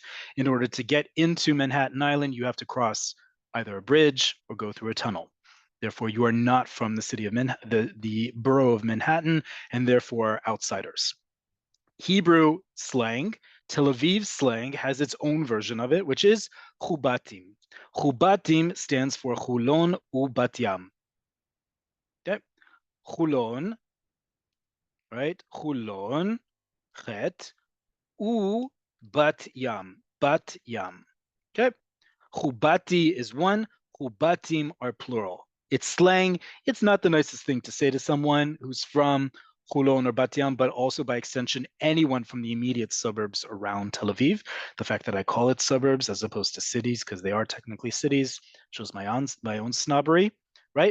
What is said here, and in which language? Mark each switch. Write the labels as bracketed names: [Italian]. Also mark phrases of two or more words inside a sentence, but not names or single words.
[English] In order to get into Manhattan Island, you have to cross either a bridge or go through a tunnel. Therefore, you are not from the city of the borough of Manhattan, and therefore outsiders. Hebrew slang, Tel Aviv slang, has its own version of it, which is chubatim. Chubatim stands for Chulon u Bat Yam. Okay, Chulon, right? Chulon, Chet, u Bat Yam, Bat Yam. Okay, Chubati is one, Chubatim are plural. It's slang. It's not the nicest thing to say to someone who's from Chulon or Bat Yam, but also by extension, anyone from the immediate suburbs around Tel Aviv. The fact that I call it suburbs as opposed to cities, because they are technically cities, shows my own snobbery, right?